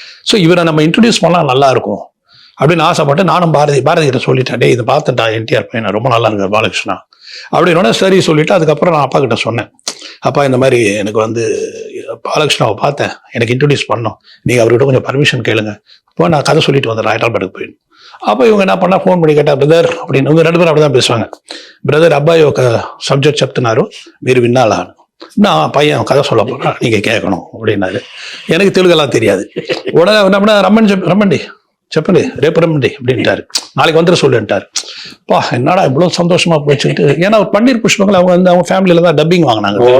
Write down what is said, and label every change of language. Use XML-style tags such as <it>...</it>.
<ta>So இவரை நம்ம introduce பண்ணா நல்லா இருக்கும் அப்படின்னு ஆசைப்பட்டு நானும் பாரதி கிட்ட சொல்லிட்டேன், டே இதை பார்த்துட்டா என்டிஆர் பையன் ரொம்ப நல்லா இருக்காரு பாலகிருஷ்ணா அப்படின்னு. சரி சொல்லிட்டு அதுக்கப்புறம் நான் அப்பா கிட்ட சொன்னேன், அப்பா இந்த மாதிரி எனக்கு வந்து பாலகிருஷ்ணாவை பார்த்தேன், எனக்கு இன்ட்ரடியூஸ் பண்ணோம், நீங்கள் அவர்கிட்ட கொஞ்சம் பர்மிஷன் கேளுங்க, இப்போ நான் கதை சொல்லிட்டு வந்துடுறேன் ஹைதராபாத்துக்கு போயிடும். அப்போ இவங்க என்ன பண்ணா, ஃபோன் பண்ணி கேட்டா, பிரதர் அப்படின்னு. இவங்க 2 பேரும் அப்படிதான் பேசுவாங்க.</ta> <te>பிரதர் అబ్బాయి ఒక సబ్జెక్ట్ చెప్తున్నారు, మీరు వినాలా?</te> <ta>நான் பையன் கதை சொல்ல போறேன், நீங்க கேட்கணும் அப்படின்னாரு. எனக்கு தெலுங்கெல்லாம் தெரியாது. உடனே என்ன ரம்மண்டி</ta> <te>చెప్పండి రేపు రమ్మండి</te> <ta>அப்படின்ட்டாரு. நாளைக்கு வந்துட சொல்லுன்ட்டாரு. பா என்னடா இவ்வளவு சந்தோஷமா போச்சுட்டு. ஏன்னா பன்னீர் புஷ்பங்கள் அவங்க வந்து அவங்க ஃபேமிலியில தான் டப்பிங் வாங்கினாங்க.</ta>